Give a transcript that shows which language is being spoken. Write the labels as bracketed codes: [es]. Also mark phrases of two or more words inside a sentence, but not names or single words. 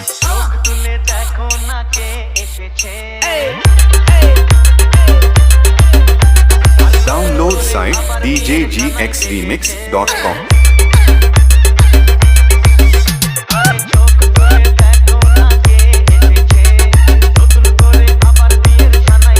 [bn] তুলে দেখো না কে এসেছে [en] Download site djgxremix.com. [bn] চোখ তুলে দেখো না কে এসেছে নতুন করে আবার বিয়ের সানাই